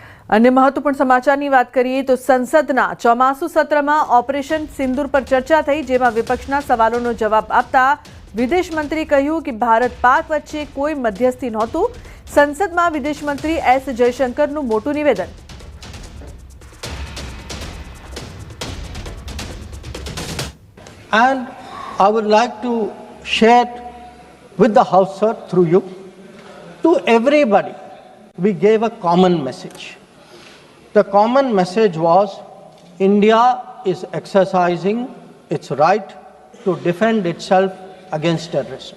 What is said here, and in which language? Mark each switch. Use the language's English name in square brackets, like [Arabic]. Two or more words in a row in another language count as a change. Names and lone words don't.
[Gujarati] અન્ય મહત્વપૂર્ણ સમાચારની વાત કરીએ તો સંસદના ચોમાસુ સત્રમાં ઓપરેશન સિંદૂર પર ચર્ચા થઈ, જેમાં વિપક્ષના સવાલોનો જવાબ આપતા વિદેશ મંત્રી કહ્યું કે ભારત પાક વચ્ચે કોઈ મધ્યસ્થી નહોતું. સંસદમાં વિદેશ મંત્રી એસ જયશંકરનું મોટું નિવેદન. [English] And I would like to share with the House, sir, through you, to everybody, we gave a common message. The common message was India is exercising its right to defend itself against terrorism.